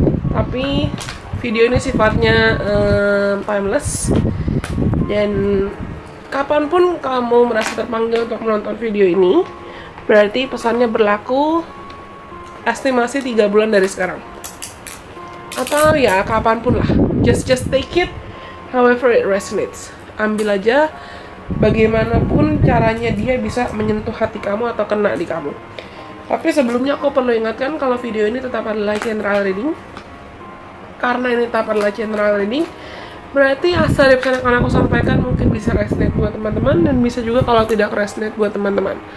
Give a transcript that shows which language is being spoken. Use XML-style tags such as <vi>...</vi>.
<id>Tapi video ini sifatnya timeless. Dan kapanpun kamu merasa terpanggil untuk menonton video ini, berarti pesannya berlaku estimasi 3 bulan dari sekarang. Atau ya kapanpun lah.</id> <en>Just take it however it resonates.</en> <id>Ambil aja, bagaimanapun caranya dia bisa menyentuh hati kamu atau kena di kamu. Tapi sebelumnya aku perlu ingatkan kalau video ini tetap adalah general reading. Karena ini tetap adalah general reading, berarti asal dari pesan yang akan aku sampaikan mungkin bisa resonate buat teman-teman, dan bisa juga kalau tidak resonate buat teman-teman.</id>